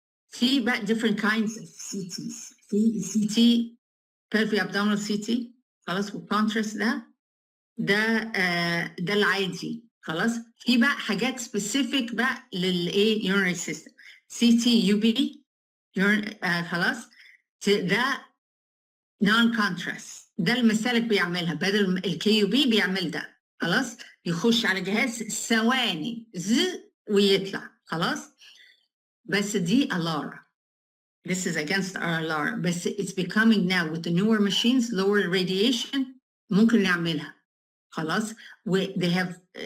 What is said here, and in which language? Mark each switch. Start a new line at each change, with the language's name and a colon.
Arabic: في بقى
English: different kinds of CTs.
Arabic: في CT pelvic abdominal CT خلاص والكونتراست ده العادي خلاص. في بقى حاجات specific بقى للايه
English: urinary system. CT UB خلاص. ده non contrast.
Arabic: ده المسالك بيعملها بدل الكي يو بي بيعمل ده خلاص. يخش على جهاز ثواني ويطلع خلاص. بس دي ALARA.
English: This is against our ALARA.
Arabic: بس
English: it's becoming now with the newer machines lower radiation
Arabic: ممكن نعملها خلاص.
English: و they have